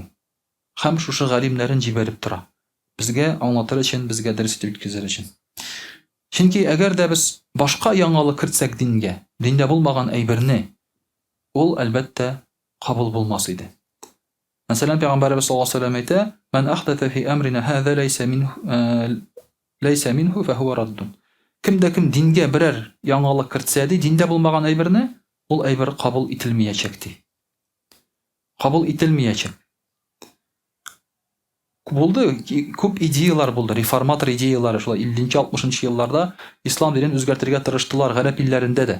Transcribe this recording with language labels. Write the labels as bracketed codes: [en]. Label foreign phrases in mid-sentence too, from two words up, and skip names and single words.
[tt] Һәм шушы галимнәрен җибәреп тора. Безгә аңлатыр өчен, безгә дөрес итеп җиткезер өчен. Чөнки әгәр дә без башка яңалык кертсәк дингә, диндә булмаган әйберне, ул әлбәттә кабул булмас иде. Мәсәлән, Пәйгамбәрбез [ar] صلى الله عليه وسلم [tt] әйтә: [ar] "من أحدث في أمرنا هذا ما ليس منه فهو رد." [tt] Кемдә кем дингә берәр яңалык кертсә ди, диндә булмаган әйберне, ул әйбер кабул ителмәячәк ди. кабул ителмәячәк. Булды, күп идеялар булды, реформатор идеялары шулай 50-60 елларда ислам динен үзгәртергә тырыштылар гарәп илләрендә дә.